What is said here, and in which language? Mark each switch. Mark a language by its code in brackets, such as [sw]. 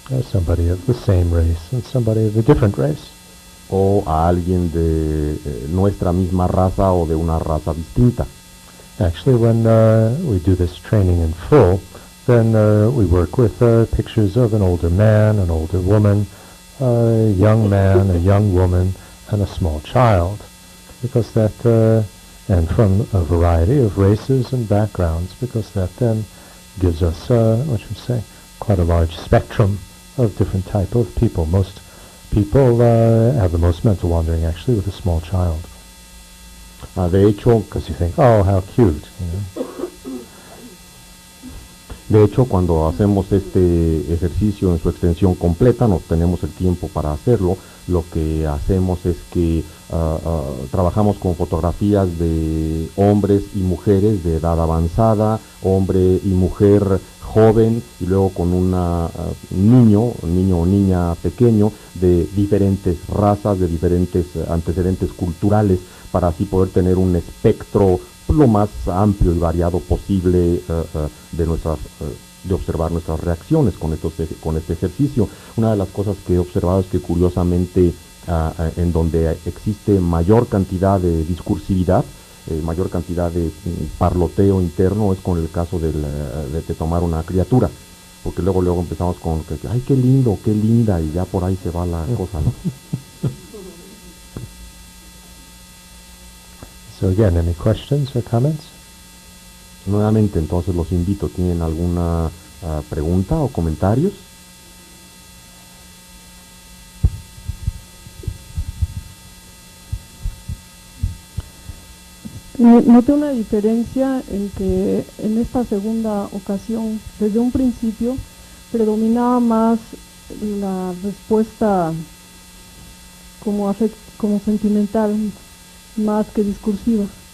[en] Somebody of the same race and somebody of a different race. [es] O a alguien de nuestra misma raza o de una raza distinta. [en] Actually, when we do this training in full, then we work with pictures of an older man, an older woman, a young man, a young woman, and a small child. Because that, and from a variety of races and backgrounds, because that then gives us, what should we say, quite a large spectrum of different type of people. Most people have the most mental wandering actually with a small child. [es] De hecho, [en] because you think, oh, how cute, you know. [es] De hecho, cuando hacemos este ejercicio en su extensión completa, no tenemos el tiempo para hacerlo, lo que hacemos es que trabajamos con fotografías de hombres y mujeres de edad avanzada, hombre y mujer joven, y luego con un niño o niña pequeño de diferentes razas, de diferentes antecedentes culturales, para así poder tener un espectro lo más amplio y variado posible de observar nuestras reacciones con este ejercicio. Una de las cosas que he observado es que curiosamente en donde existe mayor cantidad de discursividad, mayor cantidad de parloteo interno, es con el caso de tomar una criatura, porque luego empezamos con que, ay, qué lindo, qué linda, y ya por ahí se va la cosa, ¿no? [en] So again, any questions or comments? [es] Nuevamente, entonces los invito, ¿tienen alguna pregunta o comentarios? Noté una diferencia en que en esta segunda ocasión, desde un principio, predominaba más la respuesta como sentimental, más que discursiva.